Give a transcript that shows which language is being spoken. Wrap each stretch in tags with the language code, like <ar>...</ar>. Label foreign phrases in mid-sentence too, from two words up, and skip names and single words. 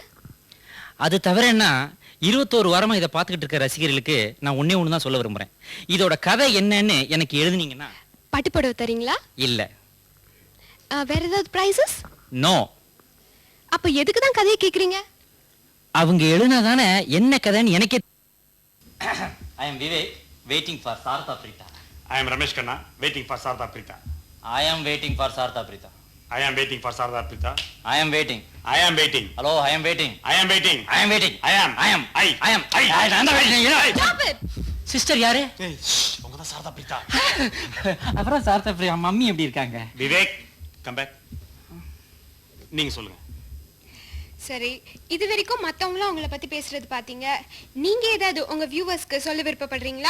<ta>அது தவிர என்ன, 21 வாரமா இதை பார்த்துக்கிட்டு இருக்க ரசிகர்களுக்கு நான் ஒன்னே ஒன்று தான் சொல்ல விரும்புறேன். இதோட கதை என்னன்னு எனக்கு எழுதுனீங்கன்னா. பட்டுப்படவை தரீங்களா? இல்ல. வேற ஏதாவது பிரைசஸ்? நோ. அப்ப எதுக்கு தான் கதையை கேக்குறீங்க? அவங்க எழுதினாதானே என்ன கதைன்னு எனக்கே.</ta> <en>I am Vivek, waiting for Sartha Preeta. I am Ramesh Khanna, waiting for Sartha Preeta. I am waiting for Sartha Preeta. I am waiting for Sartha Preeta. I am waiting. I am waiting. Hello, I am waiting. I am waiting. I am waiting. I am. I am. I am. I'm waiting. Stop it.</en> <ta>சிஸ்டர் யாரு? உங்க தான் சாரதா பிரீதா. அப்புறம் சாரதா பிரீதா மம்மி எப்படி இருக்காங்க? விவேக்,</ta> <en>come back.</en> <ta>நீங்க சொல்லுங்க. சரி, இது வரைக்கும் மத்தவங்களும் உங்களை பத்தி பேசுறது பாத்தீங்க. நீங்க ஏதாவது உங்க வியூவர்ஸ்க்கு சொல்ல விருப்பப்படுறீங்களா?</ta>